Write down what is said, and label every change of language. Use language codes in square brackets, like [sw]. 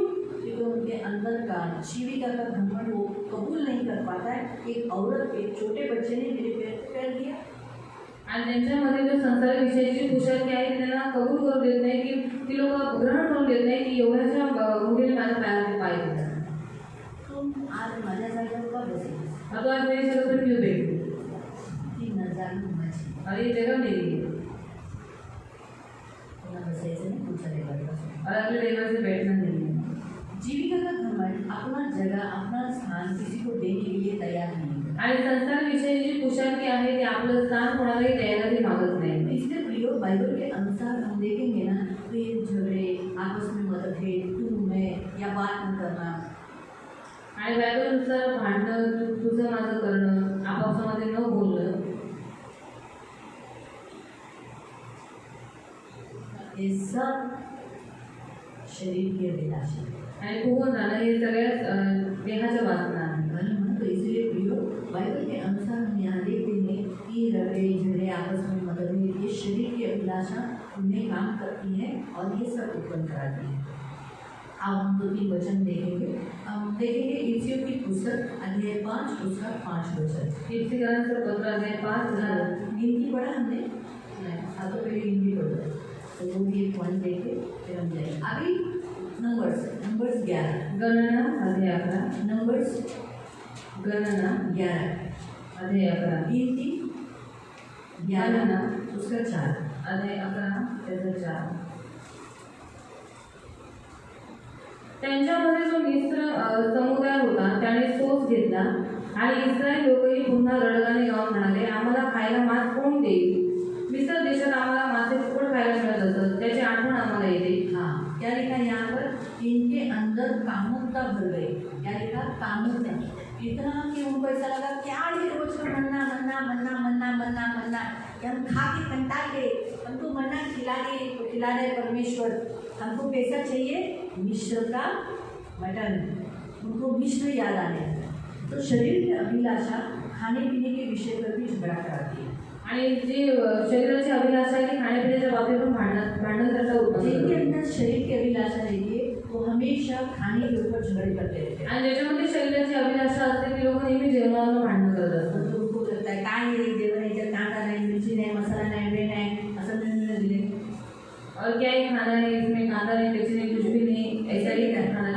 [hi] क्योंकि उनके अंदर का जीविका का घमंड वो कबूल नहीं कर पाता है। एक औरत, एक छोटे बच्चे ने मेरे पैर पे पैर दिया [mr] आणि त्यांच्यामध्ये जो संसार विषयाची कुशाग्र आहे त्यांना कबूल करू देत नाही की ती लोक ग्रहण करून देत नाही की एवढ्याच्या मुलीने माझ्या पायावरती पाय दिला। तुम आज माझ्या जागेवर का बसली? [hi] अब आज मेरी जगह पर क्यों बैठी? [mr] ती नजर माझी, [hi] और ये जगह मेरी है [mr] तुला बसायचं नाही, तुमच्या लेवलवर बसा। [hi] और अगले लेवल से बैठना नहीं है। जीविका का घमंड अपना जगह, अपना स्थान किसी को देने के लिए तैयार नहीं है। [mr] आणि संसार विषयी जी कुशाग्री आहे ते आपलं स्थान कोणालाही द्यायलाही मागत नाही। [hi] इसलिए प्रियो बाइबल के अनुसार हम देखेंगे ना तो ये झगड़े, आपस में मतभेद, तू मैं या बात न करना, [mr] आणि बायबलनुसार भांडणं, तुझं माझं करणं, आपापसामध्ये न बोलणं, [hi] ये सब शरीर की अभिलाषा है। [mr] आणि फुगून जाणं हे सगळ्यात देहाच्या वासना आहे। [hi] तो इसलिए प्रियो बाइबल के अनुसार हम यहाँ देखते हैं कि रगड़े झगड़े, आपस में मतभेद, ये शरीर की अभिलाषा उन्हें काम करती है और ये सब उत्पन्न कराती है। अब हम 2-3 वचन देखेंगे। हम देखेंगे इफिसियों की पुस्तक अध्याय 5 उसका 5 वचन। इफिसियों पत्र अध्याय 5 गिनती पढ़ा हमने, हाँ तो पहले गिनती पढ़ो तो वो भी एक पॉइंट देखे फिर हम जाएंगे। अभी नंबर्स 11, [mr] गणना अध्याय 11, [hi] नंबर्स [mr] गणना 11 अध्याय 11, [hi] गिनती 11 उसका 4, [mr] अध्याय 11 त्याचा 4। त्यांच्यामध्ये जो मिस्र समुदाय होता त्याने सोस घेतला आणि इस्रायल लोकही पुन्हा रडगाणे गाऊन म्हणाले, आम्हाला खायला मांस कोण देईल? मिस्र देशात आम्हाला मासे फुकट खायला मिळत असत, त्याची आठवण आम्हाला येते। [hi] हाँ क्या लिखा यहाँ पर? इनके अंदर कामुकता भर गई। क्या लिखा? कामुकता, इतना कि उनको ऐसा लगा क्या ये रोज का मन्ना मन्ना मन्ना मन्ना मन्ना मन्ना, कि हम खा के कंटाल गए, हमको मन्ना खिला दे परमेश्वर, हमको कैसा चाहिए? मिश्र का मटन। उनको मिश्र याद आने लगा। तो शरीर की अभिलाषा खाने पीने के विषय पर भी झगड़ा कराती है। [mr] आणि जी शरीराची अभिलाषा आहे ती खाण्यापिण्याच्या बाबतीत पण भांडण करता उत्पन्न [hi] जिनके [mr] करते। [hi] अंदर शरीर की अभिलाषा रहती है वो हमेशा खाने के ऊपर झगड़े करते रहते हैं। [mr] आणि ज्याच्यामध्ये शरीराची अभिलाषा असते ती लोक नेहमी जेवणावर भांडण करत असतात। [hi] तो उनको लगता है [mr] काय नाही जेवण याच्यात कांदा नाही, मिरची नाही, मसाला नाही, वे नाही, असं निर्णय दिले। [hi] और क्या ही खाना है, इसमें कांदा नहीं, मिर्ची नहीं, कुछ भी नहीं, ऐसा ही खाना